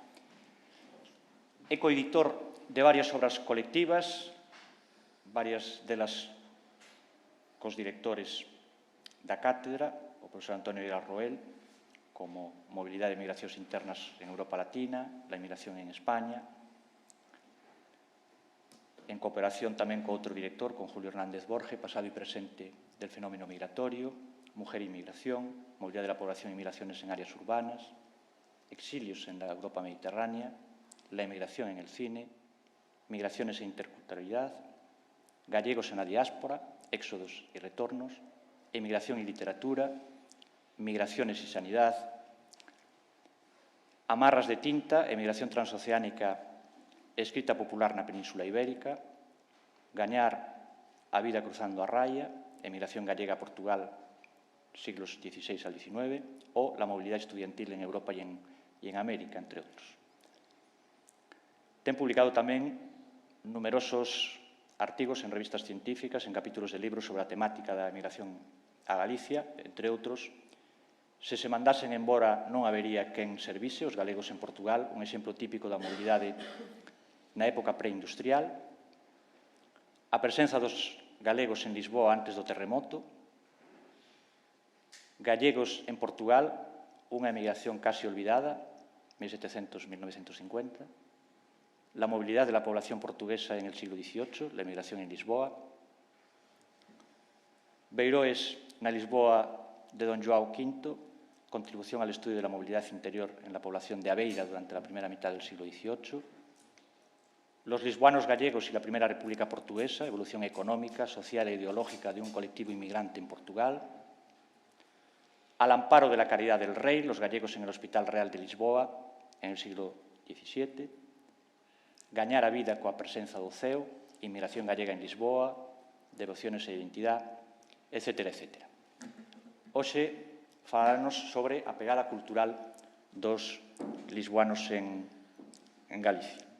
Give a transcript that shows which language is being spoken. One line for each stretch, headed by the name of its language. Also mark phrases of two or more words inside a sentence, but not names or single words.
Galician: É coeditor de varias obras colectivas, varias delas cos directores da cátedra, o profesor Antonio Vila Roel, como Mobilidade e migracións internas en Europa Latina,
Spanish: la inmigración en España,
Galician: en cooperación tamén co outro director,
Spanish: con Julio Hernández Borge, pasado e presente del fenómeno migratorio, Mujer e inmigración, Movilidad de la población e migraciones en áreas urbanas, Exilios en la Europa mediterránea, La emigración en el cine, Migraciones e interculturalidad, Gallegos en la diáspora, Éxodos y retornos, Emigración y literatura, Migraciones y sanidad, Amarras de tinta,
Galician: Emigración transoceánica e escrita popular na Península Ibérica, Gañar a vida cruzando a raya, Emigración gallega a Portugal,
Spanish: siglos XVI al XIX,
Galician: o
Spanish: La movilidad estudiantil en Europa y en América,
Galician: entre outros. Ten publicado tamén numerosos artigos en revistas científicas, en capítulos de libros sobre a temática da emigración a Galicia, entre outros. Se se mandasen embora non habería quen servise os galegos en Portugal, un exemplo típico da mobilidade na época preindustrial. A presenza dos galegos en Lisboa antes do terremoto. Gallegos en Portugal, unha emigración casi olvidada, 1700-1950.
Spanish: La movilidad de la población portuguesa en el siglo XVIII, la emigración en Lisboa.
Galician: Beiroes na Lisboa de don João V,
Spanish: contribución al estudio de la movilidad interior en la población de Aveira durante la primera mitad del siglo XVIII. Los lisboanos gallegos y la Primera República Portuguesa, evolución económica, social e ideológica de un colectivo inmigrante en Portugal. Al amparo de la caridad del rey, los gallegos en el Hospital Real de Lisboa en el siglo XVII.
Galician: Gañar a vida coa presenza do ceo, inmigración gallega en Lisboa, devociones e identidade, etcétera, etcétera. Hoxe falarnos sobre a pegada cultural dos lisboanos en Galicia.